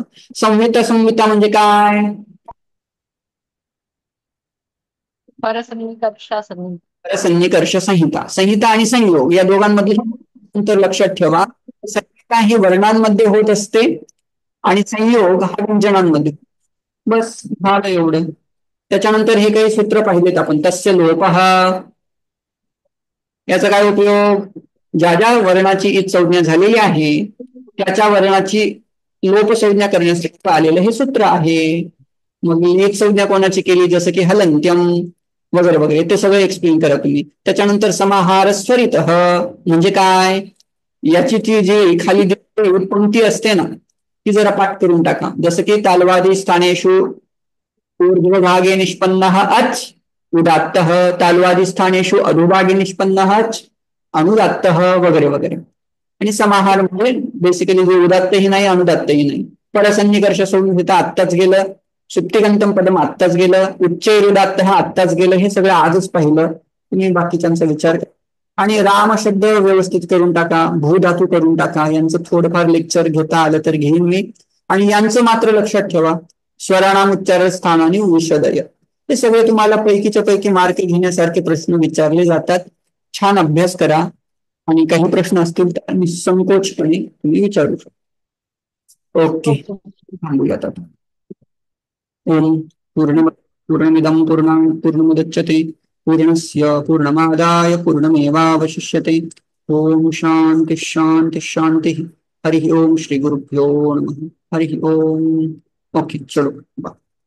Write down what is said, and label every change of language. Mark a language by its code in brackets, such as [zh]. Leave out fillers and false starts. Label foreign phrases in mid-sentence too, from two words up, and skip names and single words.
[mr] संहिता संहिता म्हणजे काय [sa] परसन्निकर्ष संहिता. [mr] संहिता आणि संयोग या दोघांमधले अंतर लक्षात ठेवा. संहिता ही वर्णांमध्ये होत असते आणि संयोग हा व्यंजनांमध्ये. बस झालं एवढं. त्याच्यानंतर हे काही सूत्र पाहिलेत आपण. [sa] तस्य लोपः [mr] याचा काय उपयोग ज्या ज्या वर्णाची ईद संज्ञा झालेली आहे त्याच्या वर्णाची लोपसंज्ञा करण्यासाठी आलेलं हे सूत्र आहे. मग ईद संज्ञा कोणाची केली जसं की हलंत्यम वगैरे वगैरे ते सगळं एक्सप्लेन करा तुम्ही. त्याच्यानंतर समाहार स्वरित म्हणजे काय याची ती जी खाली पंक्ती असते ना ती जरा पाठ करून टाका. [sa] जसं की तालवादी स्थानेषु ऊर्ध्वभागे निष्पन्नः अच उदात्तः, तालवादी स्थानेषु अधोभागे निष्पन्नः अच अनुदात्तः [mr] वगैरे वगैरे. आणि समाहार म्हणजे बेसिकली जे उदात्तही नाही अनुदात्तही नाही. [sa] परसन्निकर्ष संहिता [mr] आत्ताच गेलं. [sa] सुप्तिगंतम पदम [mr] आत्ताच गेलं. उच्चैरुदात्त हा आत्ताच गेलं. हे सगळं आजच पाहिलं. तुम्ही बाकीच्यांचा विचार करा. आणि राम शब्द व्यवस्थित करून टाका. भूधातू करून टाका. यांचं थोडंफार लेक्चर घेता आलं तर घेईन मी. आणि यांचं मात्र लक्षात ठेवा स्वराणाम उच्चार स्थान आणि विशदय हे सगळे तुम्हाला पैकीच्या पैकी मार्क घेण्यासारखे प्रश्न विचारले जातात. छान अभ्यास करा आणि काही प्रश्न असतील तर निसंकोचपणे तुम्ही विचारू शकता. ओके थांबूयात आता. [sa] ओम पूर्णमिदं पूर्णमुदच्यते पूर्णस्य पूर्णमादाय पूर्णमेवावशिष्यते. ओम शांति शांति शांति. हरि ओम श्री गुरुभ्यो नमः. हरि ओम. [mr] ओके चलो बाय.